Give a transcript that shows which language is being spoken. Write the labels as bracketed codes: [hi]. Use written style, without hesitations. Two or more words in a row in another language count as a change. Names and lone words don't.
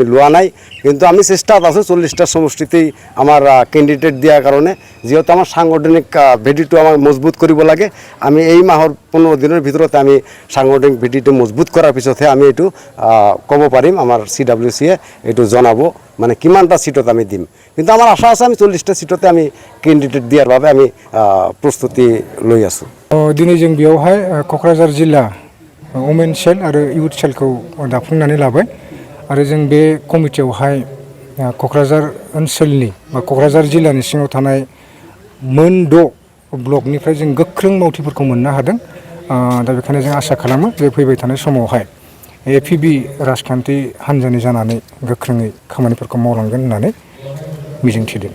[as] লোৱা নাই কিন্তু আমি চেষ্টাত আছো 40টা সমষ্টিতেই আমাৰ ক্যান্ডিডেট দিয়াৰ কাৰণে যেহেতু আমাৰ সাংগঠনিক ভেটিটো আমাৰ মজবুত কৰিব লাগে আমি এই মাহৰ 15 দিনৰ ভিতৰত আমি সাংগঠনিক ভেটিটো মজবুত কৰাৰ পিছতহে আমি এইটো ক'ব পাৰিম আমাৰ সিডব্লিউসি এইটো জনাব মানে কিমানটা সিটত আমি দিম কিন্তু আমাৰ আশা আছে আমি 40টা সিটতে আমি ক্যান্ডিডেট দিয়াৰ বাবে আমি প্ৰস্তুতি লৈ আছো [brx] दिनै जों बेयावहाय क'क्राझार जिल्ला वमेन सेल आरो इउथ सेलखौ दाफुंनानै लाबाय आरो जों बे कमिटियावहाय क'क्राझार ओनसोलनि बा क'क्राझार जिल्लानि सिङाव थानाय मोन 6 ब्लकनिफ्राय जों गोख्रों मावथिफोरखौ मोननो हादों दा बेखायनो जों आसा खालामो जे फैबाय थानाय समावहाय एपिपि राजखान्थि हान्जानि जानानै गोख्रोङै खामानिफोरखौ मावलांगोन होननानै मिजिंथिदों